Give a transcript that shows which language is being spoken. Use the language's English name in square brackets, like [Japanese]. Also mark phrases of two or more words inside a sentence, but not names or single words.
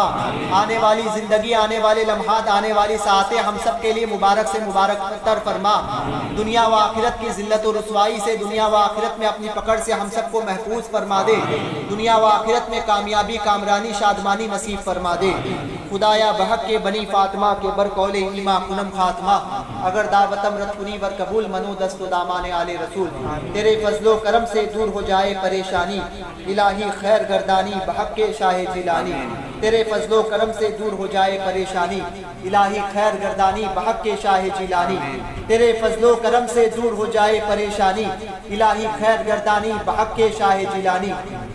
[Urdu] آنے والی زندگی، آنے والے لمحات، آنے والی ساعتیں ہم سب کے لیے مبارک سے مبارک تر فرما۔ دنیا و آخرت کی ذلت و رسوائی سے، دنیا و آخرت میں اپنی پکڑ سے ہم سب کو محفوظ فرما دے۔ دنیا و آخرت میں کامیابی، کامرانی، شادمانی نصیب فرما دے۔ [Persian] خدایا بحق کے بنی فاطمہ کے برقول ایما کنم خاتمہ، اگر دعوتم رت کنی ور قبول منو دست و دامان آل رسول۔ [Urdu] تیرے فضل و کرم سے دور ہو جائے پریشانی، [Persian] الہی خیر گردانی بحق کے شاہ جیلانی۔ [Urdu] تیرے فضل و کرم سے دور ہو جائے پریشانی، [Persian] الہی خیر گردانی بحق کے شاہ جیلانی۔ [Urdu] تیرے فضل و کرم سے دور ہو جائے پریشانی، [Persian] الہی خیر گردانی بحق کے شاہ جیلانی۔